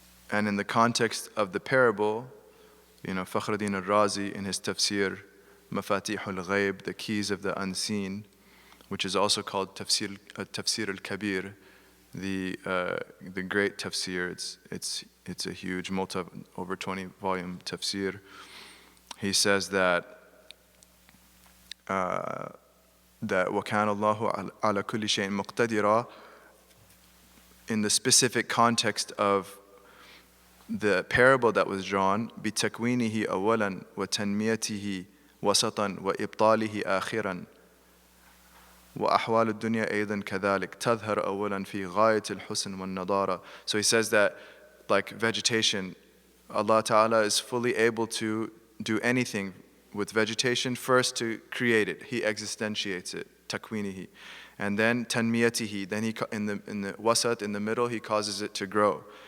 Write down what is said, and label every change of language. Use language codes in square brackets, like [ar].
[en] And in the context of the parable, Fakhruddin al-Razi in his tafsir, Mafatih al-Ghayb, the keys of the unseen, which is also called tafsir al-Kabir, the great tafsir. It's a huge over 20 volume tafsir. He says that [ar] وَكَانَ اللَّهُ عَلَى كُلِّ شَيْءٍ مُقْتَدِرًا, [en] in the specific context of the parable that was drawn, [ar] بِتَكْوِينِهِ أَوَّلًا وَتَنْمِيَتِهِ وَسَطًا وَإِبْطَالِهِ آخِرًا وَأَحْوَالُ الدُّنْيَا أيضًا كَذَلِكَ تَظْهَرُ أَوَّلًا فِي غَايَةِ الْحُسْنِ وَالنَّضَارَةِ. [en] So he says that, like vegetation, Allah Ta'ala is fully able to do anything with vegetation, first to create it. He existentiates it, تَكْوِينِهِ. And then تَنْمِيَتِهِ, then He in the wasat, in the middle, He causes it to grow.